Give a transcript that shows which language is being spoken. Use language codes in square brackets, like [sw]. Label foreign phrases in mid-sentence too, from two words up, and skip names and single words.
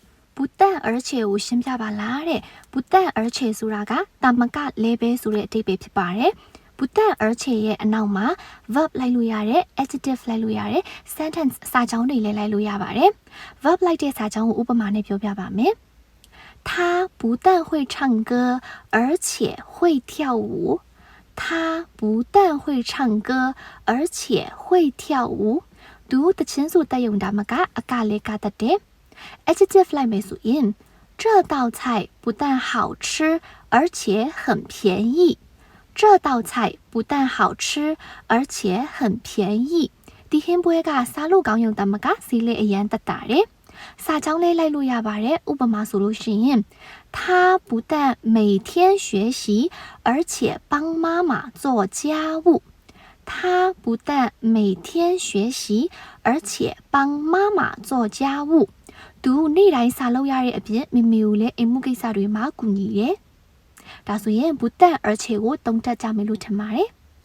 [zh] 不但而且 [my] ကိုရှင်းပြပါလားတဲ့ [zh] 不但而且 [my] ဆိုတာကတာမကလဲပဲဆိုတဲ့အဓိပ္ပာယ်ဖြစ်ပါတယ် [zh] 不但而且 [my] ရဲ့အနောက်မှာ verb လိုက်လို့ရတယ် adjective လိုက်လို့ရတယ် sentence စာကြောင်းတွေလည်းလိုက်လို့ရပါတယ် verb လိုက်တဲ့စာကြောင်းကိုဥပမာနဲ့ပြောပြပါမယ် [zh] 他不但会唱歌而且会跳舞他不但会唱歌而且会跳舞 [my] သူတချင်း ဆိုတက်ယုံတာမကအကလေးကတတ်တယ် adjective လိုက်မယ်ဆိုရင် [zh] 这道菜不但好吃而且很便宜这道菜不但好吃而且很便宜 [my] ဒီဟင်းပွဲကစားလို့ကောင်းရုံတ မကစီးလေးအရန်တက်တာတယ်စာကြောင်းလေးလိုက်လို့ရပါတယ်ဥပမာဆိုလို့ရှိရင် [zh] 他不但每天学习而且帮妈妈做家务他不但每天学习而且帮妈妈做家务 [my] သူနေ့တိုင်းစာလုပ်ရတဲ့အပြင်မိမိကိုလည်းအိမ်မှုကိစ္စတွေမှာကူညီတယ်ဒါဆိုရင် [zh] 不但而且 [my] ကိုတုံးတက်ကြမယ်လို့ထင်ပါတယ်